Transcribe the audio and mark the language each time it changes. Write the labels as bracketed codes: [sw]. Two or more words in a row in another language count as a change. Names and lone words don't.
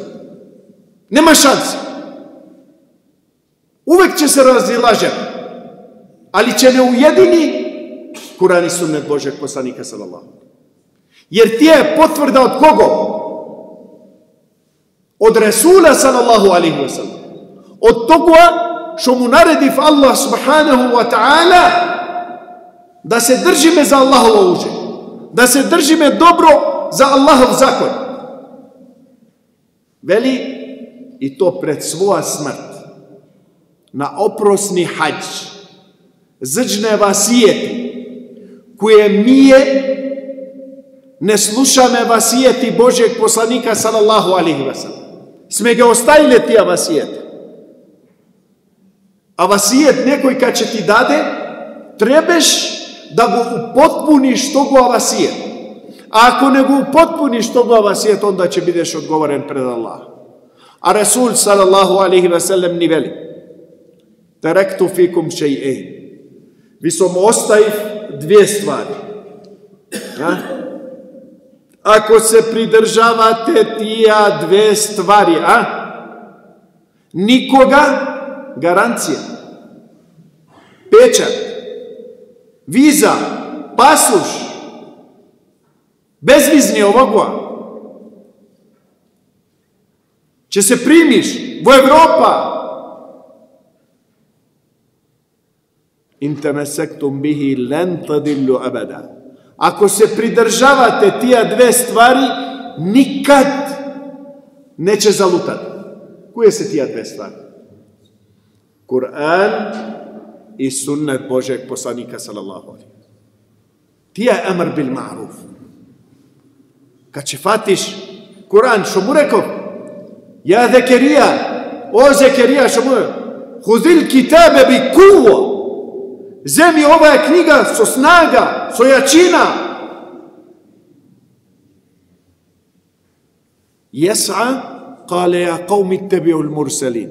[bs] Nema šanse. Uvek će se razilažiti, ali će ne ujedini Kur'an i sunnet Božjeg poslanika sallallahu. Jer ti je potvrda od koga? [ar] Od Resula صلى الله عليه وسلم. [bs] Od toga što mu naredi Allah [ar] سبحانه وتعالى [bs] da se držime za Allahovo uđe. Da se držime dobro za Allahov zakon. Veli i to pred svoja smrt. Na oprosni hađ. Zđne vasijeti koje mije ne slušame vasijeti Božjeg poslanika [ar] صلى الله عليه وسلم. [bs] Sme ga ostavili tija vasijeti. A vasijet nekoj kad će ti dade, trebaš da go upotpuniš toga vasijet. A ako ne go upotpuniš toga vasijet, onda će bideš odgovoren pred Allah. A Rasul [ar] صلى الله عليه وسلم [bs] ni veli. [ar] تركت فيكم شيئين. [bs] Vi som ostavив dvije stvari. Ako se pridržavate tija dve stvari, nikoga, garancija, pečat, viza, pasoš, bezvizni ovoga, će se primiš u Evropa. [ar] إن تمسكتم به لن تضلوا أبدا. [bs] Ako se pridržavate tija dve stvari, nikad neće zalutati. Koje se tija dve stvari? Kur'an i sunnet Božeg poslanika [ar] صلى الله عليه. [bs] Tija je amr bil ma'ruf. Kad će fatiš Kur'an, što mu rekao? Ja Zekerija, o Zekerija, što mu rekao? [ar] خذ الكتاب بقوة. [bs] Zemi, ova je knjiga so snaga, so jačina. [ar] يس قال يا قوم اتبعوا المرسلين.